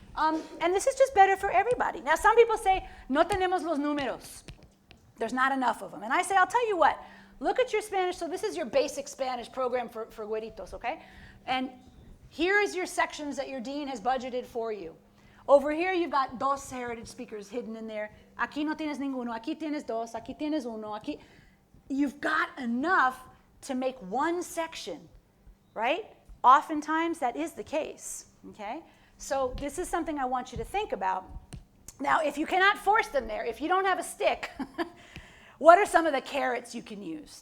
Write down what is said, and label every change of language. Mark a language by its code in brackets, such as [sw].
[en] And this is just better for everybody. Now, some people say, [es] no tenemos los números. [en] There's not enough of them. And I say, I'll tell you what, look at your Spanish. So this is your basic Spanish program for güeritos, okay? And here is your sections that your dean has budgeted for you. Over here, you've got 2 heritage speakers hidden in there. [es] Aquí no tienes ninguno, aquí tienes 2, aquí tienes uno, aquí. [en] You've got enough to make 1 section, right? Oftentimes, that is the case, okay? So this is something I want you to think about. Now, if you cannot force them there, if you don't have a stick, what are some of the carrots you can use?